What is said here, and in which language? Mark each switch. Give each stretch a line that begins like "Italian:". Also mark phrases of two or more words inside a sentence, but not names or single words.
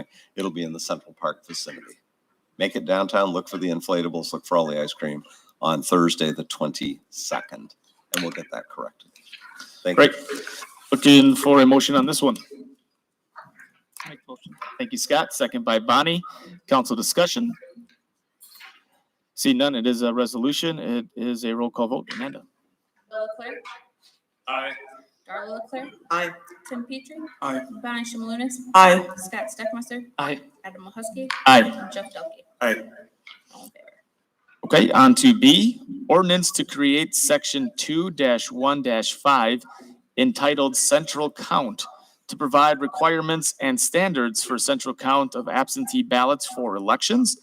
English: It'll be in the Central Park vicinity. Make it downtown, look for the inflatables, look for all the ice cream on Thursday, the 22nd, and we'll get that corrected. Thank you. Great. Looking for a motion on this one. Thank you, Scott. Second by Bonnie. Council discussion. See none, it is a resolution. It is a roll call vote. Amanda? Bill Leclerc, Aye. Darla Leclerc, Aye. Tim Petrie, Aye. Bonnie Shimalunas, Aye. Scott Steckmeister, Aye. Adam Mahusky, Aye. and Jeff Delkey. Aye. All in favor. Okay, on to B, ordinance to create section 2-1-5 entitled Central Count to provide requirements and standards for central count of absentee ballots for elections.